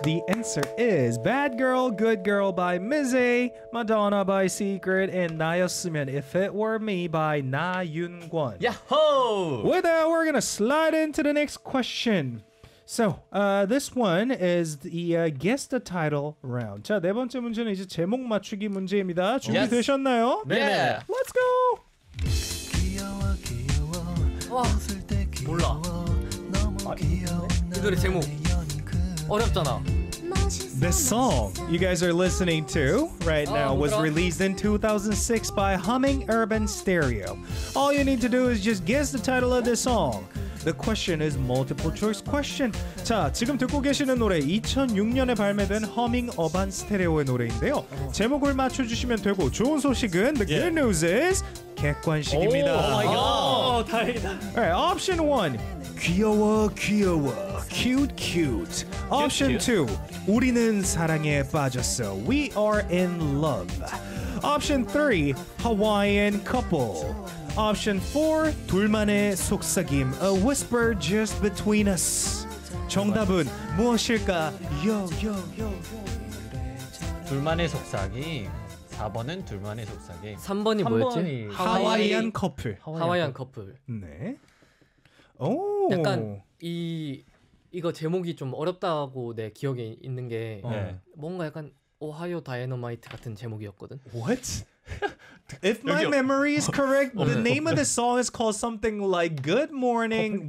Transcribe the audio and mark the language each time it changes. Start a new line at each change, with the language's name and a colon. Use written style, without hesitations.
English: The answer is Bad Girl, Good Girl by Mizzy, Madonna by Secret, and 나였으면 If It Were Me by 나윤관. Yahoo! With that, we're gonna slide into the next question. So, this one is the guest title round.
Korean: 자, 네 번째 문제는 이제 제목 맞추기 문제입니다. 준비되셨나요?
English: Yes. 네. Let's go.
Korean: 몰라. 이 노래 제목 어렵잖아.
English: The song you guys are listening to right now was released in 2006 by Humming Urban Stereo. All you need to do is just guess the title of the song. The question is multiple choice question.
Korean: 자, 지금 듣고 계시는 노래 2006년에 발매된 허밍 어반 스테레오의 노래인데요. 제목을 맞춰주시면 되고 좋은 소식은
English: the good news is
Korean: 객관식입니다. 오 마이 갓. 다행이다.
English: Alright, option 1.
Korean: 귀여워 귀여워.
English: Cute cute.
Korean: Option 2. 우리는 사랑에 빠졌어.
English: We are in love. Option 3. Hawaiian couple. Option 4,
Korean: 둘만의 속삭임,
English: a whisper just between us.
Korean: 정답은 무엇일까?
English: Yo, yo, yo, yo.
Korean: 둘만의 속삭임. 4번은 둘만의 속삭임. 3번이 뭐였지? 하와이안 커플. 하와이안 커플. 네. 오. 약간 이거 제목이 좀 어렵다고 내 기억에 있는 게 뭔가 약간 오하이오 다이너마이트 같은 제목이었거든.
English: What? If my memory is correct, the name of the song is called something like Good Morning.